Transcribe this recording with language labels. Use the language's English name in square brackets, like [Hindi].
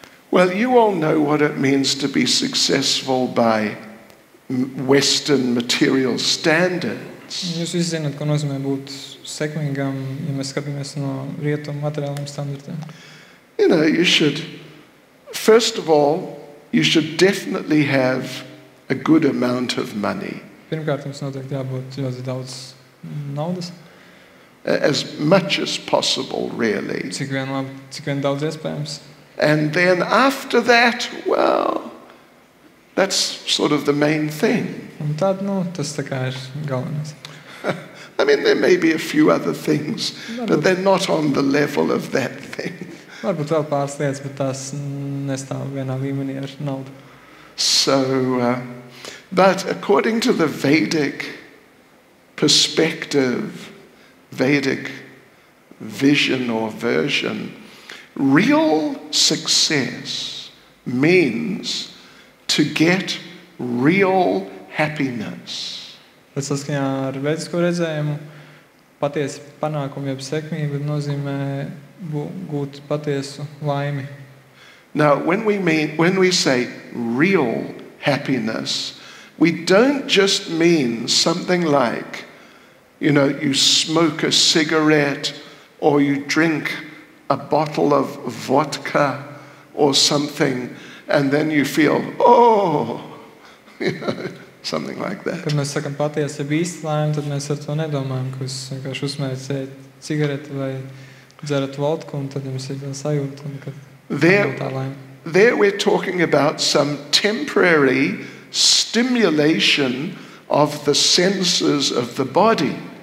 [English] Well, you all know what it means to be successful by Western material standards. [Latvian] Jūs visi zināt, ko nozīmē būt sekmīgam, ja mēs skatāmies no rietumu materiāliem standartiem. [English] You know, first of all, you should definitely have a good amount of money. [Latvian] Pirmkārt, jums noteikti jābūt ļoti daudz naudas. [English] As much as possible, really. [Latvian] Cik vien daudz iespējams. [English] And then after that, well, that's sort of the main thing. [Latvian] Un tad, tas tā kā ir galvenais. [English] I mean, there may be a few other things, but they're not on the level of that thing. [Latvian] Varbūt vēl pāris lietas, bet tās nestāv vienā līmenī ar naudu. [English] So, but according to the Vedic perspective, Vedic vision or version, real success means to get real happiness. [Latvian] Bet saskaņā ar vedisko redzējumu patiesi panākumu jeb sekmību nozīmē gūt patiesu laimi. [English] Now, when we say real happiness, we don't just mean something like, you smoke a cigarette or you drink a bottle of vodka or something and then you feel, something like that. [Latvian] Kad mēs sakam patiesi jeb īsti laimi, tad mēs ar to nedomājam, ka jūs vienkārši uzsmējat cigareti vai dzerat vodku un tad jums ir tā sajūta, ka tā laime. [English] There we're talking about some temporary stimulation of the senses of the body.